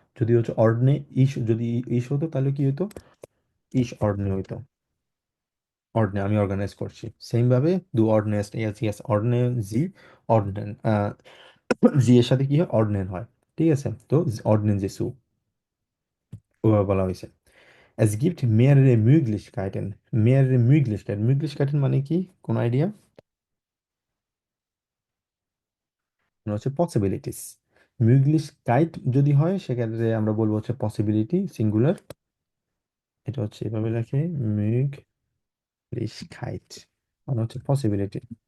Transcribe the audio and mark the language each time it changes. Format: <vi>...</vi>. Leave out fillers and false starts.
<bn>যদি হচ্ছে অর্ডনে যদি ইস হতো তাহলে কি হতো? ইস অর্ডনে হইতো। অর্ডনে আমি অর্গানাইজ করছি, সেম ভাবে দু অর্ডনেস্ট, ইয়াস ইয়াস অর্ডনে জি অর্ডনেন, জি এর সাথে কি হয়? অর্ডনেন হয়। ঠিক আছে, তো অর্ডনেন জেসু ওভাবে বলা হয়েছে।</bn> <de>Es gibt mehrere Möglichkeiten. Mehrere Möglichkeiten.</de> <bn>Möglichkeiten মানে কি? কোন আইডিয়া? মানে হচ্ছে পসিবিলিটিস। Möglichkeit যদি হয় সেক্ষেত্রে আমরা বলবো হচ্ছে পসিবিলিটি সিঙ্গুলার, এটা হচ্ছে এভাবে লেখে Möglichkeit মানে হচ্ছে পসিবিলিটি।</bn>